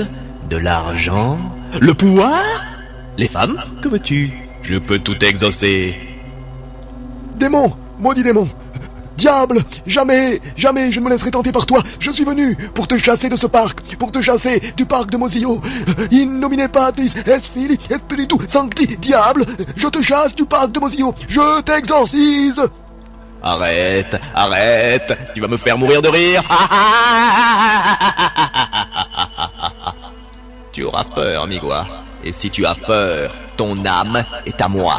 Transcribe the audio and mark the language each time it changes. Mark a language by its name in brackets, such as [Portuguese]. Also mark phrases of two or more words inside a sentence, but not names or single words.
[French] De l'argent? Le pouvoir? Les femmes? Que veux-tu? Je peux tout exaucer. Démon, maudit démon. Diable, jamais je ne me laisserai tenter par toi. Je suis venu pour te chasser de ce parc, pour te chasser du parc de Mozio. [Latin] In nomine Patris et Filii et Spiritus Sancti. [French] Diable, je te chasse du parc de Mozio. Je t'exorcise. Arrête, tu vas me faire mourir de rire. Tu auras peur, Migua. Et si tu as peur, ton âme est à moi.